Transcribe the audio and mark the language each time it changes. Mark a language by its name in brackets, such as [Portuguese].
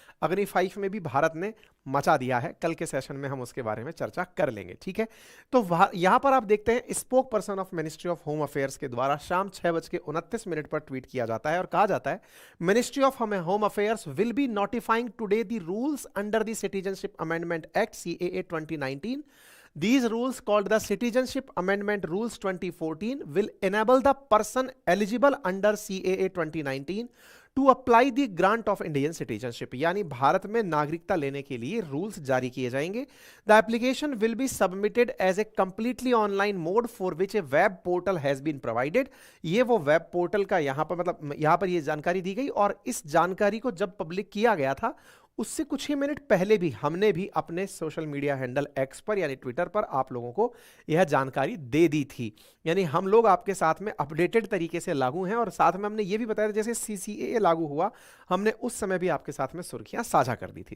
[Hindi] अग्नि 5 में भी भारत ने मचा दिया है, कल के सेशन में हम उसके बारे में चर्चा कर लेंगे। ठीक है। तो यहां पर आप देखते हैं, spoke person of [English] Ministry of home affairs के द्वारा शाम 6:29 पर ट्वीट किया जाता है और कहा जाता है, ministry of home affairs will be notifying today the rules under the citizenship amendment act CAA 2019. These rules, called the Citizenship Amendment Rules 2014, will enable the person eligible under CAA 2019 to apply the grant of Indian citizenship. [Hindi] यानी भारत में नागरिकता लेने के लिए rules जारी किए जाएंगे। [English] The application will be submitted as a completely online mode for which a web portal has been provided. [Hindi] ये वो वेब पोर्टल का यहाँ पर मतलब यहाँ पर ये जानकारी दी गई, और इस जानकारी को जब पब्लिक किया गया था उससे कुछ ही मिनट पहले भी हमने भी अपने सोशल मीडिया हैंडल एक्स पर यानी ट्विटर पर आप लोगों को यह जानकारी दे दी थी। यानी हम लोग आपके साथ में अपडेटेड तरीके से लागू हैं, और साथ में हमने ये भी बताया था जैसे सीसीए लागू हुआ, हमने उस समय भी आपके साथ में सुर्खियां साझा कर दी थी।